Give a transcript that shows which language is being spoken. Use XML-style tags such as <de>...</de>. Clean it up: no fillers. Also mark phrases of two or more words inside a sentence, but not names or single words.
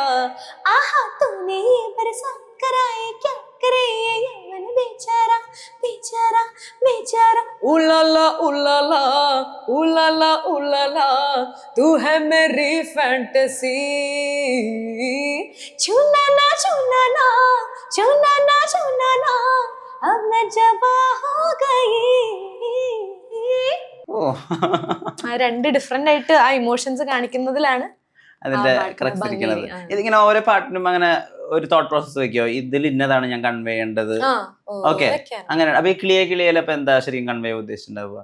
<hi>आहा तूने ये बरसा कराए क्या करे ये यौवन बेचारा बेचारा बेचारा. उलाला उलाला उलाला उलाला, तू है मेरी फैंटेसी. छूना ना छूना ना छूना ना छूना ना, अब मैं जवा हो गई.</hi> <ml>രണ്ട് ഡിഫറെന്റ് ആയിട്ട് ആ ഇമോഷൻസ് കാണിക്കുന്നതിലാണ് അതിന്റെ ക്രക്സ് ഇരിക്കുന്നത്. ഇതിങ്ങനെ ഓരോ പാട്ടിനും അങ്ങനെ ഒരു</ml> <en>thought process</en> <ml>വെക്കോ, ഇതിൽ ഇന്നതാണ് ഞാൻ കൺവേ ചെയ്യേണ്ടത്? ഓക്കെ, അങ്ങനെ. അപ്പൊ ഈ കിളിയെ കിളിയല്ല ഇപ്പൊ എന്താ ശരിക്കും കൺവേ ഉദ്ദേശിച്ചിട്ടുണ്ടാവുക?</ml>